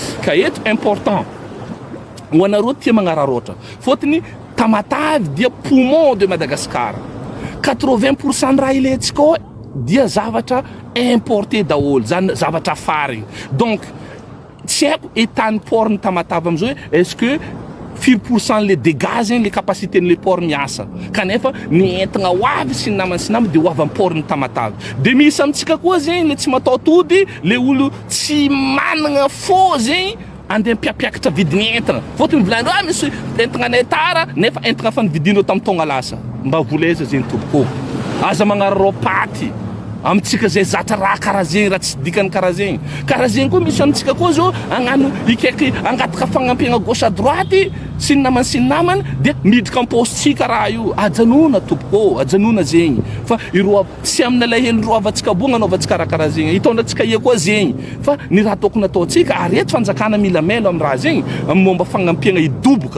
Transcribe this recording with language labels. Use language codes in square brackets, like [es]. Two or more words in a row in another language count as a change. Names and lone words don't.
[mg] Ka eto important ho anareo tia magnararaotra fôtony Tamatavy dia [fr] poumon de Madagascar. [mg] 80% raha ilaitsika ao dia zavatra importé daholo, zany zavatra farigny. Donc tsy haiko etan'ny portny Tamatavy am'zao [fr] est-ce que 4% les dégâts, les capacités de port [mg] miasa. Kanefa ni entagna wavy sy namany sy namany de wavy amin'ny porny Tamatavy. De misy amintsika koa zegny le tsy matao tody, le olo tsy managna fô zegny andeha mpiapiakatra vidiny entagna. Fôtony volanindreo misy entagnanay tara nefa entagna fa nividinao tamin'ny taogna lasa. Mba voleza zegny tompoko. Aza magnararao paty. Amitsika zay zatra raha karaha zegny raha tsy dikany karaha zegny. Karaha zegny koa misy amitsika koa zao agnano ikaiky angataka fagnampiagna [fr] gauche à droite [mg] sy ny namany dia miditra am-postsika raha io. Ajanona tompoko, ajanona zegny. Fa ireo tsy amin'ny alahelo roa avatsika bo gnanaovantsika raha karaha zegny. Hitondratsika ia koa zegny. Fa ny raha tokony ataontsika ary eto fanjakana mila melo amin'ny raha zegny amin'ny momba fagnampiagna idoboka.